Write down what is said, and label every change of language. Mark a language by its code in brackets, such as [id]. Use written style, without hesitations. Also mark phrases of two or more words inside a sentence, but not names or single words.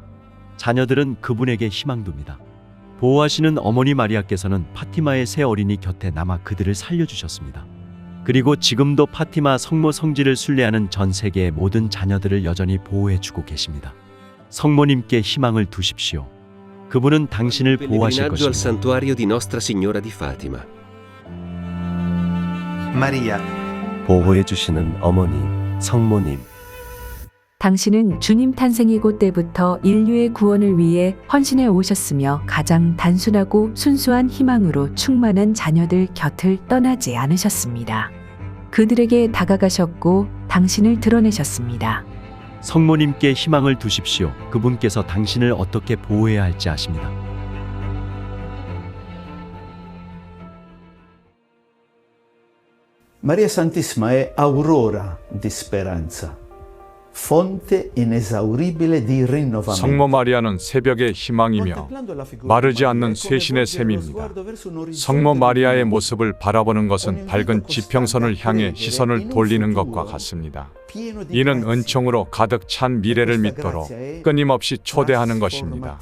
[ko] 자녀들은 그분에게 희망 둡니다. 보호하시는 어머니 마리아께서는 파티마의 새 어린이 곁에 남아 그들을 살려주셨습니다. 그리고 지금도 파티마 성모 성지를 순례하는 전 세계의 모든 자녀들을 여전히 보호해주고 계십니다. 성모님께 희망을 두십시오. 그분은 당신을 보호하실 [it] Pellegrinaggio al [ko] 것입니다. [it] santuario di Nostra Signora di Fatima. Maria, [ko] 보호해주시는 어머니, 성모님. 당신은 주님 탄생의 곳 때부터 인류의 구원을 위해 헌신해 오셨으며 가장 단순하고 순수한 희망으로 충만한 자녀들 곁을 떠나지 않으셨습니다. 그들에게 다가가셨고 당신을 드러내셨습니다. 성모님께 희망을 두십시오. 그분께서 당신을 어떻게 보호해야 할지 아십니다. [it] Maria Santissima è aurora di speranza, fonte inesauribile di rinnovamento. [ko] 성모 마리아는 새벽의 희망이며 마르지 않는 쇄신의 샘입니다. 성모 마리아의 모습을 바라보는 것은 밝은 지평선을 향해 시선을 돌리는 것과 같습니다. 이는 은총으로 가득 찬 미래를 믿도록 끊임없이 초대하는 것입니다.